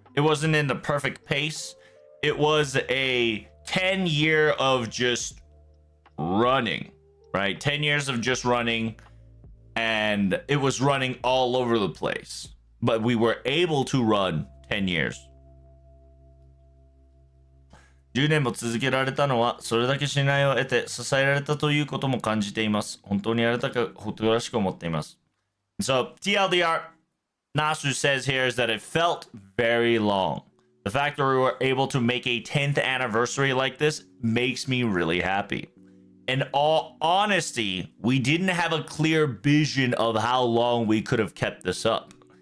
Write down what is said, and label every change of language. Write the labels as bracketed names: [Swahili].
[English] It wasn't in the perfect pace. It was a 10-year of just running, right? 10 years of just running, and it was running all over the place. But we were able to run 10 years. [Japanese] 10年も続けられたのは、それだけ信頼を得て支えられたということも感じています。本当にありがたく誇らしく思っています。 [English] So, TLDR, Nasu says here is that it felt very long. The fact that we were able to make a 10th anniversary like this makes me really happy. In all honesty, we didn't have a clear vision of how long we could have kept this up.